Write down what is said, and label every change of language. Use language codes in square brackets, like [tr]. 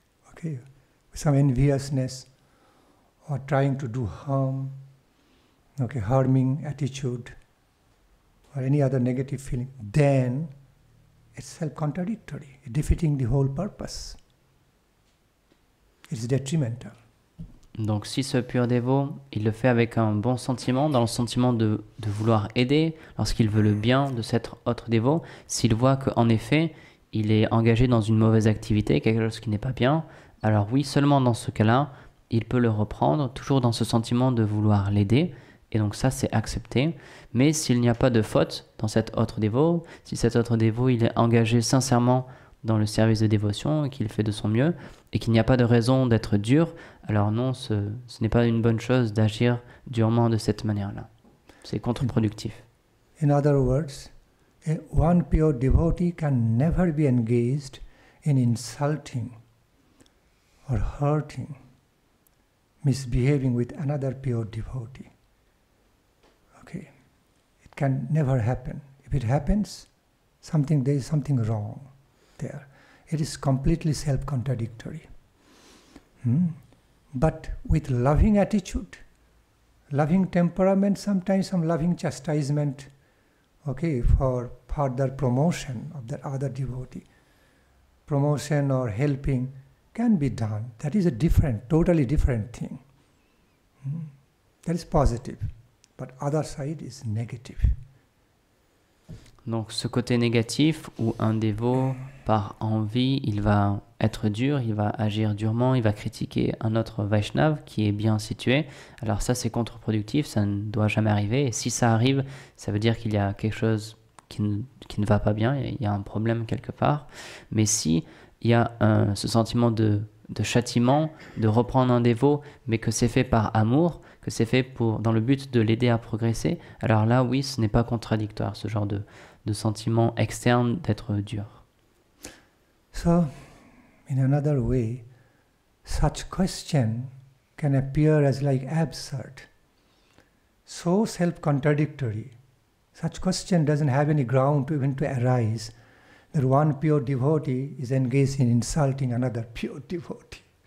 [en] okay, some enviousness or trying to do harm, okay, harming attitude or any other negative feeling, then it's self-contradictory, defeating the whole purpose. It's detrimental. [fr] Donc si ce pur dévot, il le fait avec un bon sentiment, dans le sentiment de vouloir aider, lorsqu'il veut le bien de cet autre dévot, s'il voit qu'en effet, il est engagé dans une mauvaise activité, quelque chose qui n'est pas bien, alors oui, seulement dans ce cas-là, il peut le reprendre, toujours dans ce sentiment de vouloir l'aider, et donc ça c'est accepté. Mais s'il n'y a pas de faute dans cet autre dévot, si cet autre dévot il est engagé sincèrement dans le service de dévotion et qu'il fait de son mieux, et qu'il n'y a pas de raison d'être dur, alors non, ce n'est pas une bonne chose d'agir durement de cette manière-là. C'est contre-productif. [en] In other words, one pure devotee can never be engaged in insulting or hurting, misbehaving with another pure devotee. Okay, it can never happen. If it happens, there is something wrong there. It is completely self-contradictory. But with loving attitude, loving temperament, sometimes some loving chastisement, okay, for further promotion of that other devotee, promotion or helping can be done. That is a totally different thing. That is positive, but other side is negative. [fr] Donc ce côté négatif où un dévot, par envie, il va être dur, il va agir durement, il va critiquer un autre Vaishnav qui est bien situé. Alors ça c'est contre-productif, ça ne doit jamais arriver. Et si ça arrive, ça veut dire qu'il y a quelque chose qui ne va pas bien, il y a un problème quelque part. Mais si il y a ce sentiment de châtiment, de reprendre un dévot, mais que c'est fait par amour, que c'est fait dans le but de l'aider à progresser, alors là oui, ce n'est pas contradictoire, ce genre de sentiment externe d'être dur. [en] So, in another way, such question can appear as like absurd, so self-contradictory. Such question doesn't have any ground even to arise, that one pure devotee is engaged in insulting another pure devotee.